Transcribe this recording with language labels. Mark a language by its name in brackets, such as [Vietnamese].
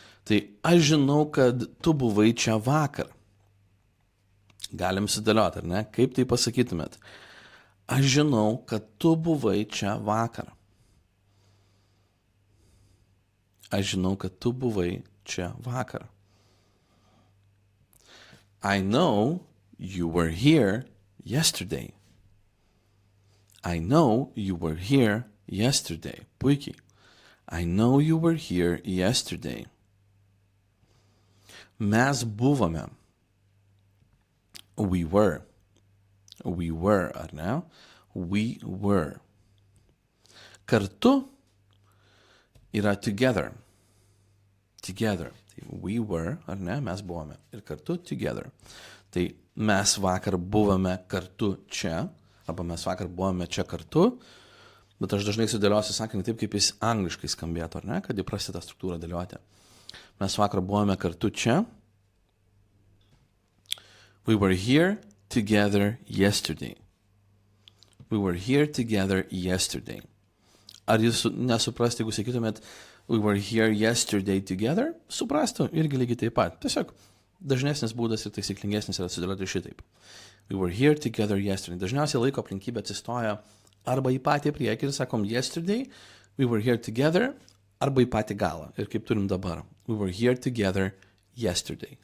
[Lithuanian] Tai aš žinau, kad tu buvai čia vakar. Galim sudėlioti, ar ne? Kaip tai pasakytumėt? Aš žinau, kad tu buvai čia vakar. Aš žinau, kad tu buvai čia vakar. [English] I know you were here yesterday. I know you were here yesterday. [Lithuanian] Puikiai. [English] I know you were here yesterday. [Lithuanian] Mes buvome. [English] We were. We were, [Lithuanian] ar ne? [English] We were. [Lithuanian] Kartu yra [English] together. Together. [Lithuanian] Tai [English] we were, [Lithuanian] ar ne? Mes buvome. Ir kartu together. Tai mes vakar buvome kartu čia, arba mes vakar buvome čia kartu, bet aš dažnai sudėliosiu sakinį taip, kaip jis angliškai skambėtų, ar ne? Kad įprasti tą struktūrą dėlioti. Mes vakar buvome kartu čia. [English] We were here together yesterday. We were here together yesterday. [Lithuanian] Ar jūs nesuprasti, jeigu sakytumėt [English] we were here yesterday together? [Lithuanian] Suprastų irgi lygiai taip pat. Tiesiog dažnesnis būdas ir taisyklingesnis yra sudėlioti šitaip. [English] We were here together yesterday. [Lithuanian] Dažniausiai laiko aplinkybė atsistoja arba į patį priekį ir sakom [English] yesterday, we were here together, [Lithuanian] arba į patį galą. Ir kaip turim dabar. [English] We were here together yesterday.